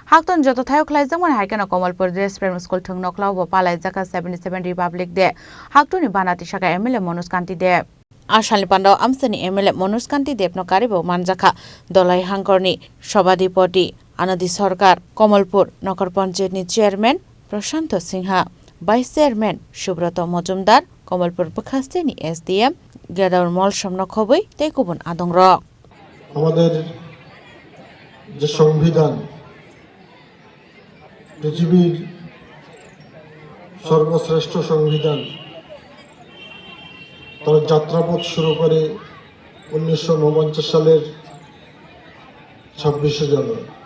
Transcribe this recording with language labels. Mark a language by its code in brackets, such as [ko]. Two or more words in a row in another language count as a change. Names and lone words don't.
[trp] Hakton joto thayo khlaijangman haikano Kamalpur Dress Primary School thung noklaw bo palai jaka 77 Republic Day Haktoni banati shaka MLA Manoj Kanti de Ashalni Pandao Amsani MLA Manoj Kanti Debno karibo manjaka Dolai Hangkorni Sobadipoti Anadi Sarkar Kamalpur Nokar Panchayat ni Chairman Prashanto Singha [en] Vice Chairman [trp] Subroto Mojumdar Kamalpur Bakhasteni SDM Gadaur Mol Somno Khoboi Tekubun Adongrok [bn] আমাদের যে সংবিধান পৃথিবীর সর্বশ্রেষ্ঠ সংবিধান তার যাত্রাপথ শুরু করে 1949 সালের 26শে জানুয়ারি।